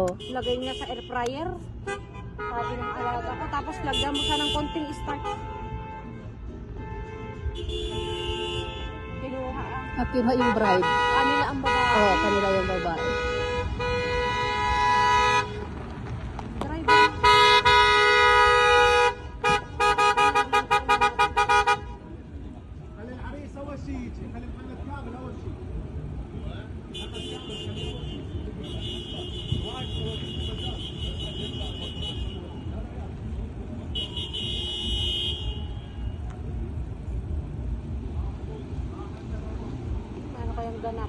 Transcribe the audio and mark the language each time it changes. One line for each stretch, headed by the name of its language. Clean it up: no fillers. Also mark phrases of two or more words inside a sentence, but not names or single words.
Filipino: Lagay niya sa
English: air fryer.
Filipino: Sabi ng alaga ko. Tapos lagyan mo siya ng konting starch. Kinuha ang At kinuha yung bride. kanila ang babae. Oh, kanila yung babae. Driver.
Arabic: خلي العريس اول شيء يجي، خلي محمد كامل اول شيء.
Filipino: Ano kayang ganap?